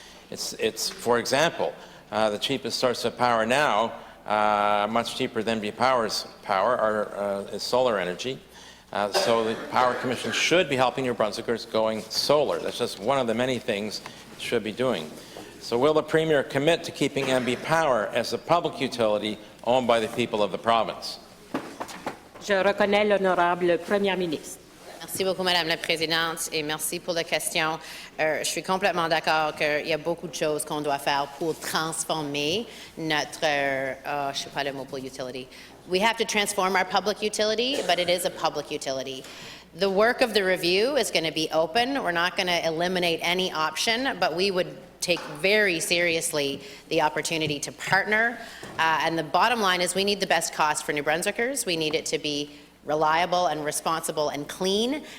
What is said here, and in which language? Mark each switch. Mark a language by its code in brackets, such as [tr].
[en] It's for example, the cheapest source of power now, much cheaper than NB Power's power, is solar energy. So the Power Commission should be helping New Brunswickers going solar. That's just one of the many things it should be doing. So will the Premier commit to keeping MB Power as a public utility owned by the people of the province? [fr] Je reconnais l'honorable Première ministre. Merci beaucoup, Madame la Présidente, et merci pour la question. Je suis complètement d'accord qu'il y a beaucoup de choses qu'on doit faire pour transformer notre, je ne sais pas le mot pour utility. [en] We have to transform our public utility, but it is a public utility. The work of the review is going to be open. We're not going to eliminate any option, but we would take very seriously the opportunity to partner. And the bottom line is we need the best cost for New Brunswickers. We need it to be reliable and responsible and clean.